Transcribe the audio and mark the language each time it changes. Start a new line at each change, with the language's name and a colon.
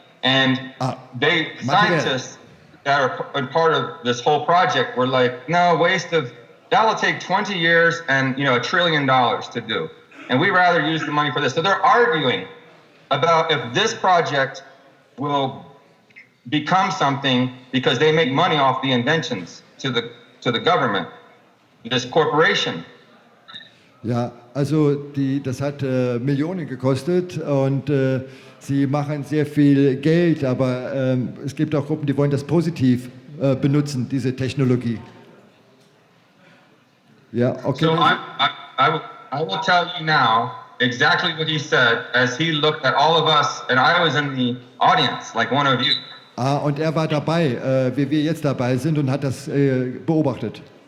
English: And scientists that are part of this whole project were like, no, that'll take 20 years and $1 trillion to do. And we rather use the money for this. So they're arguing about if this project will become something because they make money off the inventions to the government, this corporation.
German: Ja, also das hat Millionen gekostet und sie machen sehr viel Geld, aber es gibt auch Gruppen, die wollen das positiv benutzen, diese Technologie. Ja, okay.
English: So I will tell you now exactly what he said as he looked at all of us and I was in the audience, like one of you.
German: Und er war dabei, wie wir jetzt dabei sind, und hat das beobachtet.